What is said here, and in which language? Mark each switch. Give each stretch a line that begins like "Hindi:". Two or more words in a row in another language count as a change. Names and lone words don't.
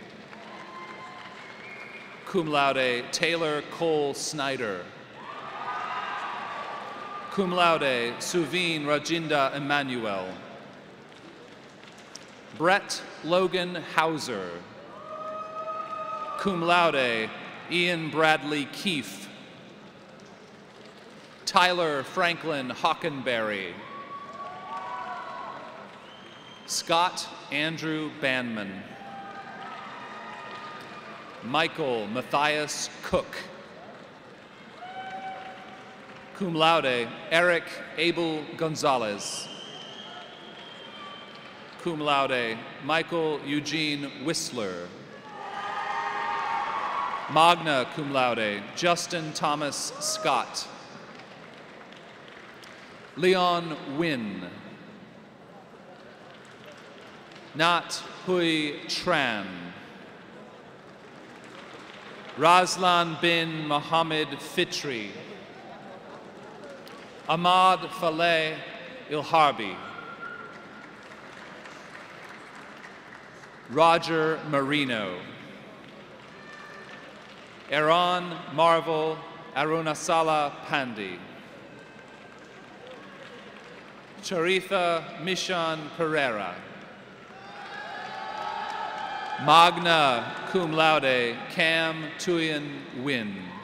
Latin: Cum laude, Taylor Cole Snyder. Cum laude, Suveen Rajinda Emmanuel.
English: Brett Logan Hauser.
Latin: Cum laude,
English: Ian Bradley Keefe. Tyler Franklin Hockenberry. Scott Andrew Banman. Michael Matthias Cook.
Latin: Cum laude, Eric Abel Gonzalez. Cum laude, Michael Eugene Whistler. Magna cum laude,
English: Justin Thomas Scott. Leon Wynn. Nat Hui Tran. Razlan bin Mohammed Fitri. Ahmad Faleh Ilharbi. Roger Marino. Aaron Marvel Arunasala Pandi. Charitha Mishan Pereira.
Latin: Magna cum laude, Cam Tuyen Win.